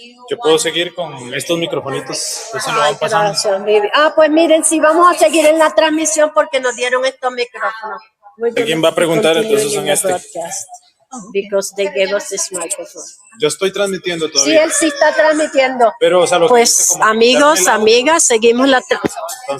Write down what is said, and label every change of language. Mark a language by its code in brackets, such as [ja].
[es] Yo puedo seguir con estos microfonitos. Eso lo van pasando. Pues miren, sí, vamos a seguir en la transmisión porque nos dieron estos micrófonos. ¿Alguien va a preguntar? Entonces en este. [en] Because they gave us this microphone. [es] Yo estoy transmitiendo Sí, todavía. él sí está transmitiendo. Pero, o sea, pues amigos, amigas, seguimos la transmisión.